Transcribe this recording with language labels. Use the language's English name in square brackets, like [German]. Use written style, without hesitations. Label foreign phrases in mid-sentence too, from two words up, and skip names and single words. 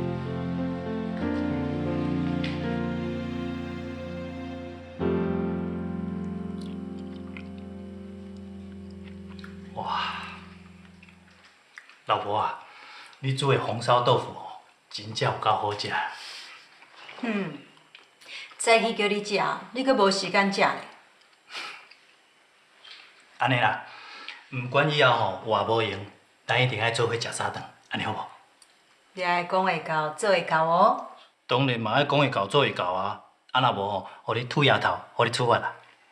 [Min Nan Chinese] 哇，老婆啊，你煮的红烧豆腐哦，真正有够好食。早起叫你食，你阁无时间食咧。安尼啦，唔管以后吼有无用，咱一定爱做伙食三顿，安尼好无？你爱讲会到，做会到哦。当然嘛，爱讲会到做会到啊。啊若无吼，互你吐丫头，互你处罚啦。